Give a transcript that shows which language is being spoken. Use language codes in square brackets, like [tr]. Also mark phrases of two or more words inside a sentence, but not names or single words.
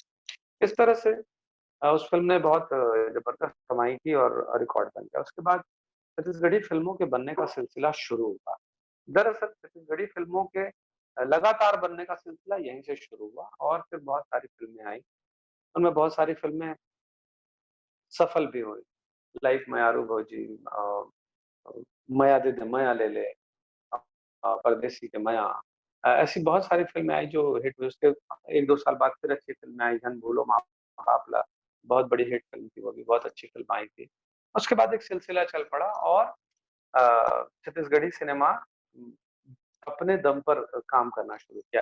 [hi] इस तरह से उस फ़िल्म ने बहुत ज़बरदस्त कमाई की और रिकॉर्ड बन गया। उसके बाद छत्तीसगढ़ी फ़िल्मों के बनने का सिलसिला शुरू हुआ। दरअसल छत्तीसगढ़ी फ़िल्मों के लगातार बनने का सिलसिला यहीं से शुरू हुआ और फिर बहुत सारी फ़िल्में आई। उनमें बहुत सारी फ़िल्में सफल भी हुई, लाइक मयारू भौजी, अ, मया दे दे मया ले ले, परदेसी के मया। ऐसी बहुत सारी फ़िल्में आई जो हिट हुई। उसके 1-2 साल बाद फिर अच्छी फ़िल्में आई, धन भूलो माँ बापला, बहुत बड़ी हिट फ़िल्म थी, वो भी बहुत अच्छी फ़िल्म आई थी। उसके बाद एक सिलसिला चल पड़ा और छत्तीसगढ़ी सिनेमा अपने दम पर काम करना शुरू किया।